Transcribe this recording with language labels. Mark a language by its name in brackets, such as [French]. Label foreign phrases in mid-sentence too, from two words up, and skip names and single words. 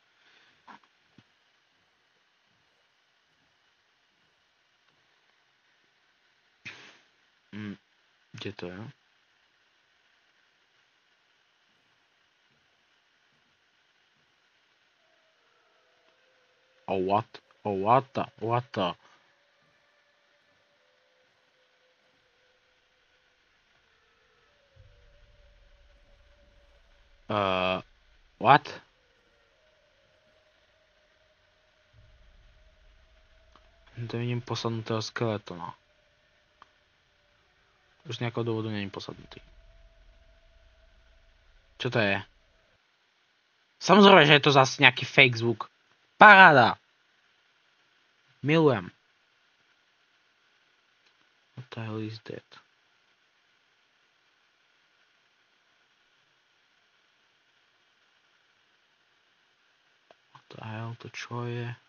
[Slovak] Kde to je? [English] Oh, what? Oh, what the? What the? What? [Slovak] To vidím posadnutého skeletona. Už z nejakého dôvodu není posadnutý. Čo to je? Samozrejme, že je to zase nejaký fake zvuk. Paráda! Milujem. [English] What the hell is that? What the hell, [Slovak] to čo je?